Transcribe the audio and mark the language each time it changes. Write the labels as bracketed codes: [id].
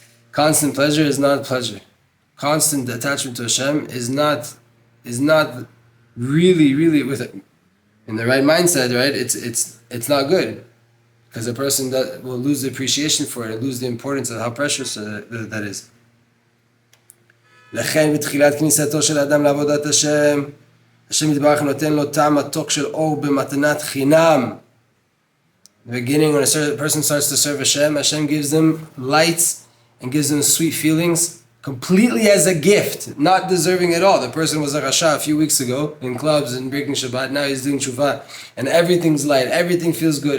[en] Constant pleasure is not pleasure. Constant attachment to Hashem is not really with it. In the right mindset, right? It's not good. Because a person will lose the appreciation for it and lose the importance of how precious that is. [he] לכן בתחילת כניסתו של האדם לעבודת השם, השם יתברך נותן לו טעם מתוק של אור במתנת חינם. [en] In the beginning, when a person starts to serve Hashem gives them lights and gives them sweet feelings completely as a gift, not deserving at all. The person was a rasha a few weeks ago in clubs and breaking Shabbat. Now he's doing tshuva and everything's light, everything feels good.